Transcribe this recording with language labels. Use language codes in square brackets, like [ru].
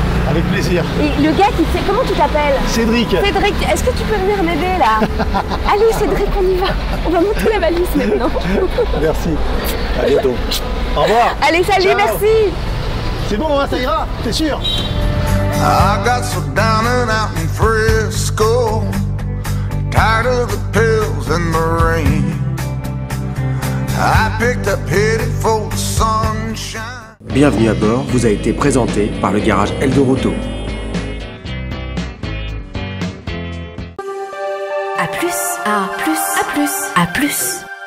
[fr] Avec plaisir. Et le gars qui fait, comment tu t'appelles? Cédric. Cédric, est-ce que tu peux venir m'aider là? Allez Cédric, on y va. On va monter la valise maintenant. Merci. À bientôt. Au revoir. Allez, salut, Ciao. merci. C'est bon, hein, ça ira, t'es sûr? [en] I got so down and out in Frisco, tired of the pills and the rain. I picked up headed for the sunshine. [fr] Bienvenue à bord vous a été présenté par le garage Eldorado. À plus, à plus, à plus, à plus.